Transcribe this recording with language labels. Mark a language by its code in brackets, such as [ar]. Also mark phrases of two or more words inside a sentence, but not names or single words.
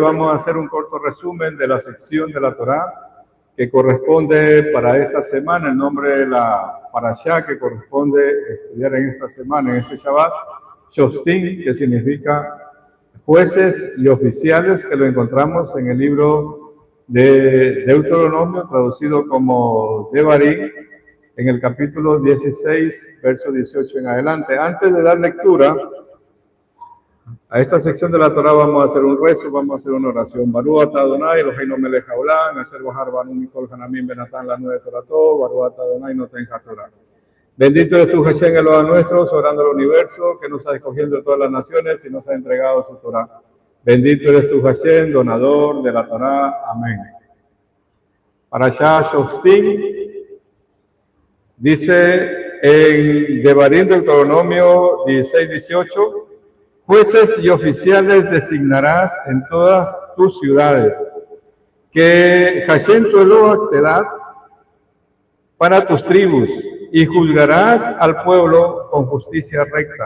[es] Vamos a hacer un corto resumen de la sección de la Torá que corresponde para esta semana, el nombre de la parashá que corresponde estudiar en esta semana, en este Shabbat, Shoftim, que significa jueces y oficiales, que lo encontramos en el libro de Deuteronomio, traducido como Devarim, en el capítulo 16, verso 18 en adelante. Antes de dar lectura a esta sección de la Torá, vamos a hacer un rezo, vamos a hacer una oración. [he] ברוך אתה אדוני אלוהינו מלך העולם אשר בחר בנו מכל העמים ונתן לנו את תורתו ברוך אתה אדוני נותן התורה. [es] Bendito eres tú, Hashem, Eloah nuestro, soberano del universo, que nos ha escogido de todas las naciones y nos ha entregado su Torá. Bendito eres tú, Hashem, donador de la Torá. Amén. Parashá Shoftim. Dice en Devarim del Deuteronomio 16-18, jueces y oficiales designarás en todas tus ciudades, que Hashem tu Eloah te da para tus tribus, y juzgarás al pueblo con justicia recta.